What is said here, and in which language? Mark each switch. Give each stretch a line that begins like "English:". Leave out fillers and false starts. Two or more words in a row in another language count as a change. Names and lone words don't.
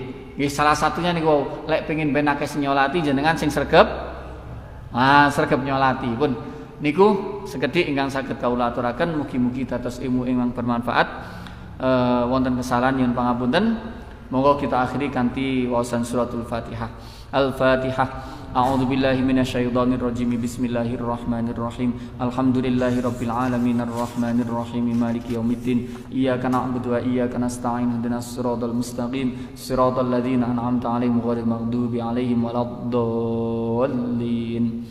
Javanese: Nggih salah satunya niku lek pengin ben akeh nyolati jenengan sing sregep. Sregep nyolati. Pun niku sekedhik ingkang saged kawula aturaken, mugi-mugi dados ilmu ingkang bermanfaat. Wonten kesalahan nyuwun pangapunten. Monggo kita akhiri kanthi waosan suratul Fatihah.
Arabic: Al-Fatihah. أعوذ بالله من الشيطان الرجيم. بسم الله الرحمن الرحيم. الحمد لله رب العالمين الرحمن الرحيم مالك يوم الدين. إياك نعبد وإياك نستعين. اهدنا الصراط المستقيم. صراط الذين أنعمت عليهم غير المغضوب عليهم ولا الضالين.